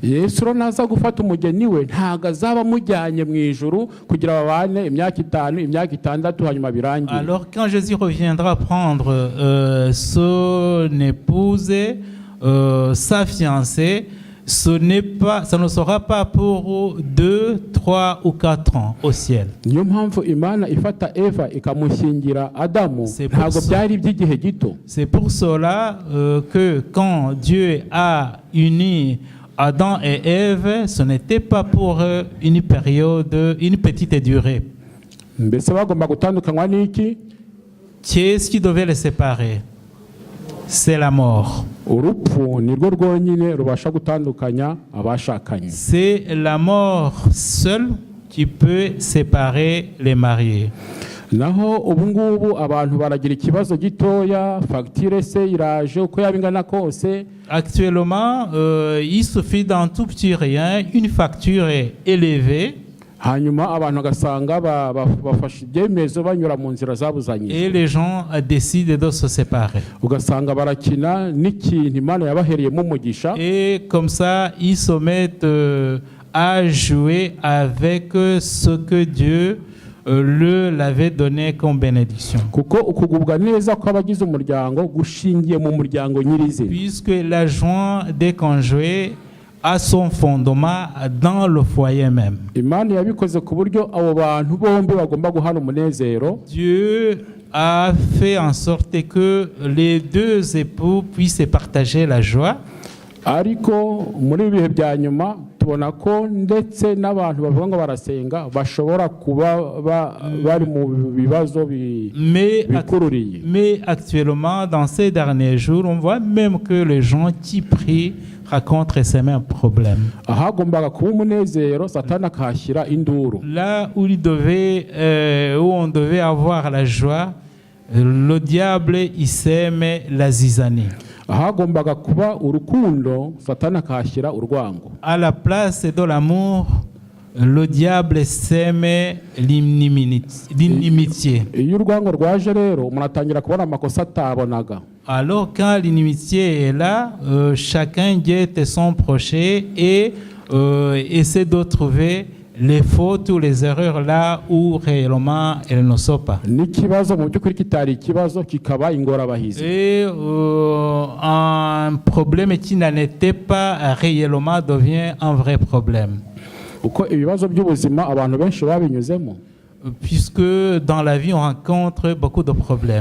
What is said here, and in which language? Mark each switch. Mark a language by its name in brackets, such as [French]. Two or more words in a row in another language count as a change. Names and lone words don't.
[Kinyarwanda] yesu rero naza gufata umugeni we ntabwo azaba amujyanye mu ijuru kugira babane imyaka 5 imyaka 6 hanyuma birangire. [French] Alors quand Jésus reviendra prendre son épouse, sa fiancée, ça ne sera pas pour 2, 3 ou 4 ans au ciel. [Kinyarwanda] niyo mpamvu imana ifata eva ikamushyingira adamu ntabwo byari by'igihe gito. [French] C'est pour cela que quand Dieu a uni Adam et Ève, ce n'était pas pour une période, une petite durée. [Kinyarwanda] mbese bagomba gutandukanywa n'iki? [French] Qu'est-ce qui devait les séparer? C'est la mort. [Kinyarwanda] urupfu nirwo rwonyine rubasha gutandukanya abashakanye. [French] C'est la mort seule qui peut séparer les mariés. [Kinyarwanda] naho ubu ngubu abantu baragira ikibazo gitoya, fagitire se iraje uko yaba ingana kose. [French] Actuellement, il suffit d'un tout petit rien, une facture est élevée. [Kinyarwanda] hanyuma abantu bagasanga bafashe ibyemezo banyura mu nzira zabuzanye, [French] Et les gens décident de se séparer. [Kinyarwanda] ugasanga barakina n'ikintu imana yabahereyemo umugisha. [French] Et comme ça, ils se mettent à jouer avec ce que Dieu l'avait donné comme bénédiction. [Kinyarwanda] kuko ukugubwa neza kw'abagize umuryango gushingiye mu muryango nyirize. [French] Puisque la joie des conjoints a son fondement dans le foyer même. [Kinyarwanda] imana yabikoze ku buryo abo bantu bombi bagomba guhana umunezero. [French] Dieu a fait en sorte que les deux époux puissent partager la joie. [Kinyarwanda] ariko muri ibi bihe bya nyuma tubona ko ndetse n'abantu bavuga ngo barasenga bashobora kuba bari mu bibazo bikururiye. [French] Mais actuellement, dans ces derniers jours, on voit même que les gens qui prient rencontrent ces mêmes problèmes. [Kinyarwanda] ahagombaga kuba umunezero satani akahashyira induru. [French] Là où on devait avoir la joie, le diable il sème la zizanie. [Kinyarwanda] ahagombaga kuba urukundo satani akahashyira urwango. [French] À la place de l'amour, le diable sème l'inimitié. [Kinyarwanda] iyo urwango rwaje rero umuntu atangira kubona amakosa atabonaga. [French] Alors quand l'inimitié est là, chacun guette son prochain et essaie de trouver les fautes ou les erreurs là où réellement elles ne sont pas. [Kinyarwanda] n'ikibazo mu by'ukuri kitari ikibazo kikaba ingorabahizi. [French] Et un problème qui n'en était pas réellement devient un vrai problème. [Kinyarwanda] uko ibibazo by'ubuzima abantu benshi babinyuzemo. [French] Puisque dans la vie on rencontre beaucoup de problèmes.